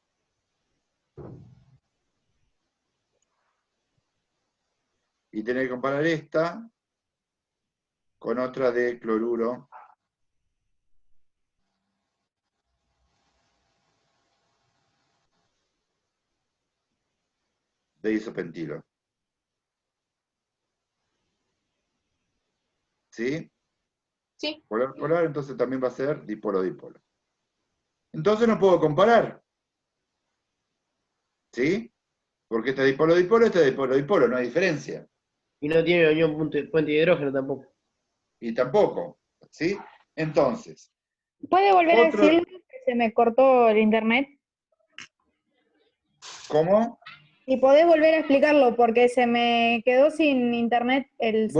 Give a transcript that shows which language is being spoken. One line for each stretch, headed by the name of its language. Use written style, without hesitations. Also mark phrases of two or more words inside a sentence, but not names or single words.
Spanish: Y tenés que comparar esta con otra de cloruro de isopentilo. ¿Sí? sí. Polar, entonces también va a ser dipolo-dipolo. Entonces no puedo comparar. ¿Sí? Porque este dipolo-dipolo, este dipolo-dipolo, no hay diferencia. Y no tiene unión puente de hidrógeno tampoco. Y tampoco. ¿Sí? Entonces, ¿Puede volver a otro, decirlo? Que se me cortó el internet. ¿cómo? Y podés volver a explicarlo porque se me quedó sin internet el celu.